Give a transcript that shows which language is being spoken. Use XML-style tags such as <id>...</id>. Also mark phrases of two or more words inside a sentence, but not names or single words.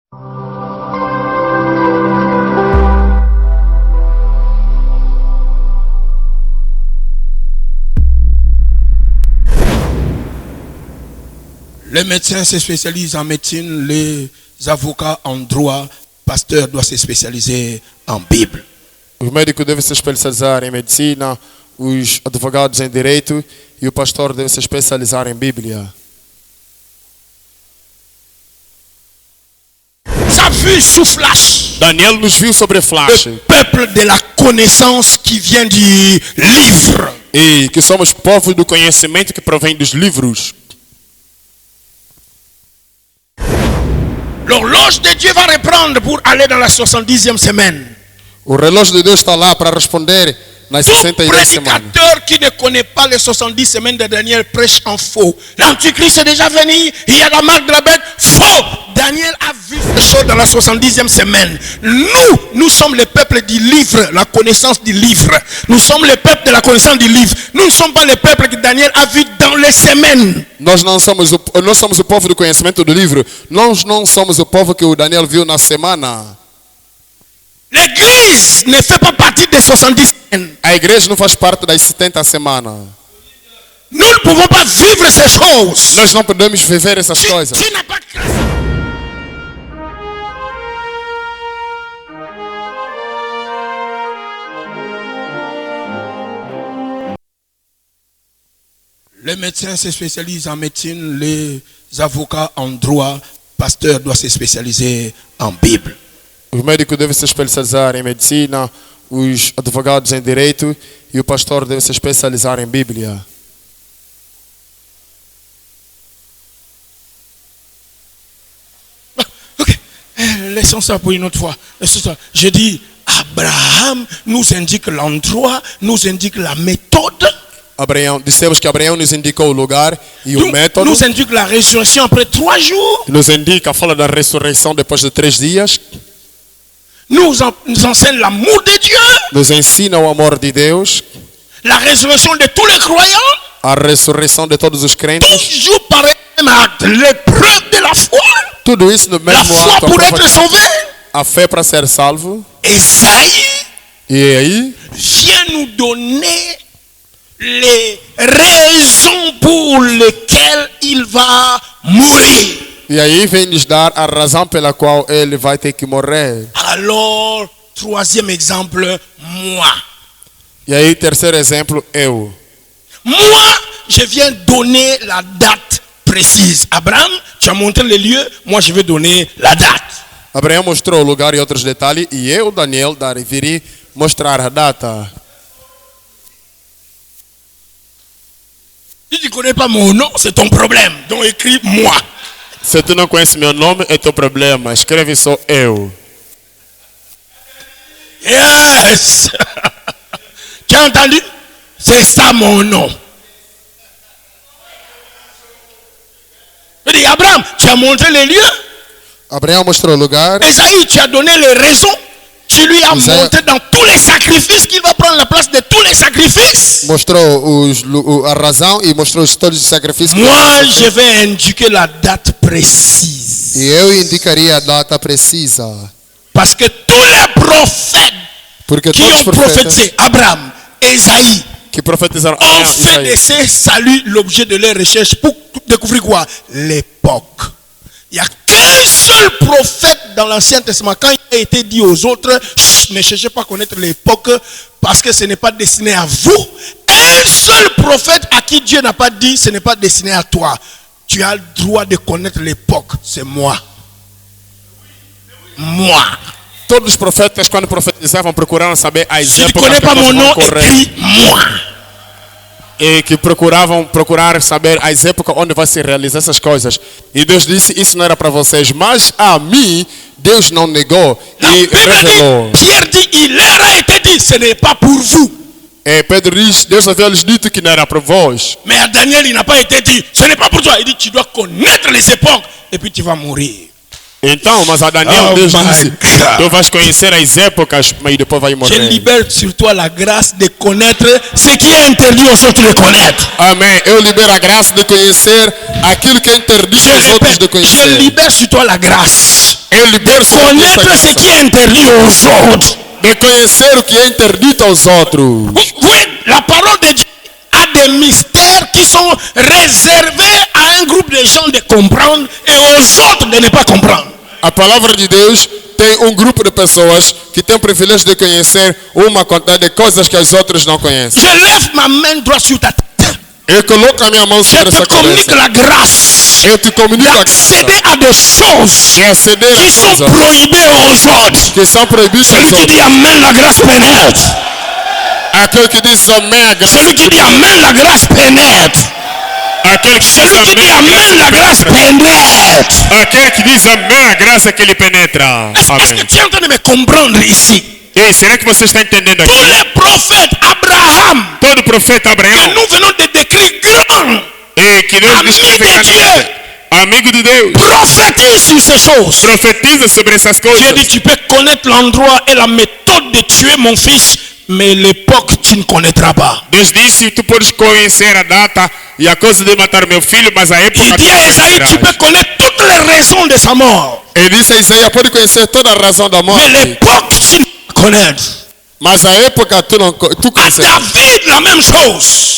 <fr>Les médecins se spécialisent en médecine, les avocats en droit, pasteurs doivent se spécialiser en Bible.</fr> <pt>Os médicos devem se especializar em medicina, os advogados em direito e o pastor deve se especializar em Bíblia.</pt> <fr>Ça vu sous flash.</fr> <pt>Daniel nos viu sobre flash.</pt> <fr>Le peuple de la connaissance qui vient du livre.</fr> <pt>E que somos povos do conhecimento que provém dos livros.</pt> <fr>L'horloge de Dieu va reprendre pour aller dans la 70e semaine.</fr> <pt>O relógio de Deus está lá para responder nas</pt> <fr>Tout</fr> <pt>62 semanas.</pt> <fr>prédicateur qui ne connaît pas les 70 semaines de Daniel prêche en faux. L'antichrist est déjà venu, il y a la marque de la bête, faux. Daniel a vu ces choses dans la 70e semaine. Nous sommes le peuple du livre, la connaissance du livre. Nous sommes le peuple de la connaissance du livre. Nous ne sommes pas le peuple que Daniel a vu dans les semaines.</fr> <pt>Nós somos o povo do conhecimento do livro. Nós não somos o povo que o Daniel viu na semana.</pt> <fr>L'église ne fait pas partie des 70 semaines.</fr> <pt>A igreja não faz parte das 70 semanas.</pt> <fr>Nous ne pouvons pas vivre ces choses.</fr> <pt>Nós não podemos viver essas coisas.</pt> <fr>Tu n'as pas grâce. Les médecins se spécialisent en médecine, les avocats en droit, pasteurs doivent se spécialiser en Bible.</fr> <pt>Os médicos devem se especializar em medicina, os advogados em direito e o pastor deve se especializar em Bíblia.</pt> <fr>Ok, laissons ça pour une autre fois. Je dis, Abraham nous indique l'endroit, nous indique la méthode.</fr> <pt>Dissemos que Abraão nos indicou o lugar e o método.</pt> <fr>Nous indique la résurrection après 3 jours.</fr> <pt>Nos indica a fala da ressurreição depois de 3 dias.</pt> <fr>Nous enseigne l'amour de Dieu.</fr> <pt>Nos ensina o amor de Deus.</pt> <fr>La résurrection de tous les croyants.</fr> <pt>A ressurreição de todos os crentes.</pt> <fr>Toujours par un même acte. L'épreuve de la foi.</fr> <pt>Tudo isso no mesmo</pt> <fr>La foi</fr> <pt>ato.</pt> <fr>pour être sauvé.</fr> <pt>A fé para ser salvo. Esaïe. E aí</pt> <fr>vient nous donner les raisons pour lesquelles il va mourir.</fr> <pt>E aí vem nos dar a razão pela qual ele vai ter que morrer.</pt> <fr>Alors, troisième exemple, moi.</fr> <pt>E aí, terceiro exemplo, eu.</pt> <fr>Moi, je viens donner la date précise. Abraham, tu as montré les lieux, moi je vais donner la date.</fr> <pt>Abraão mostrou o lugar e outros detalhes, e eu, Daniel, virei mostrar a data.</pt> <fr>Si tu ne connais pas mon nom, c'est ton problème. Donc écris moi.</fr> <pt>Se tu não conhece meu nome, é teu problema. Escreve só eu.</pt> <fr>Yes! Tu as entendu? C'est ça mon nom. Je dis, Abraham, tu as montré les lieux.</fr> <pt>Abraão mostrou o lugar.</pt> <fr>Esaïe, tu as donné les raisons. Tu lui as montré dans tous les sacrifices qu'il va prendre la place de tous les sacrifices.</fr> <pt>Mostrou a razão e mostrou todos os sacrifícios.</pt> <fr>Moi, je vais indiquer la date précise.</fr> <pt>E eu indicaria a data precisa.</pt> <fr>Parce que tous les prophètes qui ont prophétisé, Abraham, Esaïe,</fr> <pt>que profetizaram</pt> <fr>ont fait de ces saluts l'objet de leur recherche pour découvrir quoi? L'époque. Il n'y a qu'un seul prophète dans l'Ancien Testament. Quand il a été dit aux autres, ne cherchez pas à connaître l'époque parce que ce n'est pas destiné à vous. Un seul prophète à qui Dieu n'a pas dit, ce n'est pas destiné à toi. Tu as le droit de connaître l'époque. C'est moi. Moi.</fr> <pt>Todos os profetas, quando profetizavam, procuraram saber as</pt> <fr>Si tu ne</fr> <pt>épocas</pt> <fr>connais</fr> <pt>que</pt> <fr>pas mon</fr> <pt>vão</pt> <fr>nom,</fr> <pt>correr.</pt> <fr>écris moi.</fr> <pt>E que procurar saber as épocas onde vai se realizar essas coisas. E Deus disse, isso não era para vocês, mas a mim Deus não negou e revelou.</pt> <fr>Pierre dit, il leur a été dit, ce n'est pas pour vous.</fr> <pt>E Pedro diz, Deus havia lhes dito que não era para vós.</pt> <fr>Mais à Daniel, il n'a pas été dit, ce n'est pas pour toi. Il dit, tu dois connaître les époques et puis tu vas mourir.</fr> <pt>Então, mas a Daniel, Deus disse, tu vais conhecer as épocas, mas depois vai morrer.</pt> <fr>Je libère sur toi la grâce de connaître ce qui est interdit aux autres de connaître.</fr> <pt>Amém. Eu libero a graça de conhecer aquilo que é interdito aos outros de conhecer.</pt> <fr>Je libère sur toi la grâce.</fr> <pt>Ele libera somente essa</pt> <fr>Connaître ce</fr> <pt>graça.</pt> <fr>qui est interdit aux autres.</fr> <pt>De conhecer o que é interdito aos outros.</pt> <fr>Vous voyez, la parole de Dieu a des mystères qui sont réservés à un groupe de gens de comprendre et aux autres de ne pas comprendre.</fr> <pt>A palavra de Deus tem um grupo de pessoas que tem o privilégio de conhecer uma quantidade de coisas que as outras não conhecem.</pt> <fr>Je lève ma main droite sur ta tête.</fr> <pt>Eu coloco a minha mão</pt> <fr>Je</fr> <pt>sobre</pt> <fr>te</fr> <pt>essa</pt> <fr>communique</fr> <pt>cabeça.</pt> <fr>la grâce</fr> <pt>Eu te comunico a</pt> <fr>d'accéder</fr> <pt>graça</pt> <fr>à des choses</fr> <pt>de aceder</pt> <fr>qui</fr> <pt>a</pt> <fr>sont</fr> <pt>coisas</pt> <fr>prohibées aux autres.</fr> <pt>que são proibidas</pt> <fr>Celui</fr> <pt>aos</pt> <fr>qui dit</fr> <pt>outros.</pt> <fr>Amen, la grâce pénètre.</fr> <pt>Aquele que diz amém, a graça.</pt> <fr>Celui qui dit Amen, la grâce pénètre.</fr> <pt>Aquele que diz</pt> <fr>Celui qui dit</fr> <pt>amém, a</pt> <fr>Amen, la grâce</fr> <pt>graça.</pt> <fr>pénètre.</fr> <pt>Aquele que diz amém, a graça que ele penetra.</pt> <fr>Est-ce que</fr> <pt>Amém.</pt> <fr>tu es en train de me comprendre ici?</fr> <pt>Ei, será que você está entendendo</pt> <fr>Tous</fr> <pt>aqui?</pt> <fr>les prophètes, Abraham,</fr> <pt>Todo profeta</pt> <fr>que</fr> <pt>Abraão,</pt> <fr>nous venons de décrire grand,</fr> <pt>e que Deus Amigo descreve de claramente. Amigo de Deus,</pt> <fr>prophétise sur ces choses.</fr> <pt>profetiza sobre essas</pt> <fr>Dieu</fr> <pt>coisas.</pt> <fr>dit, tu peux connaître l'endroit et la méthode de tuer mon fils, mais l'époque, tu ne connaîtras pas.</fr> <pt>Deus disse, tu podes conhecer a data e a causa de matar meu filho, mas a época</pt> <fr>Il dit</fr> <pt>tu</pt> <fr>à</fr> <pt>não</pt> <fr>Esaïe, tu peux</fr> <pt>conhecerás.</pt> <fr>connaître toutes les raisons de sa mort,</fr> <pt>Ele disse a Isaías, pode conhecer toda a razão da</pt> <fr>mais</fr> <pt>morte,</pt> <fr>l'époque, tu ne connaître.</fr> <pt>mas a época tu</pt> <fr>À</fr> <pt>conheces.</pt> <fr>David, la même chose.</fr>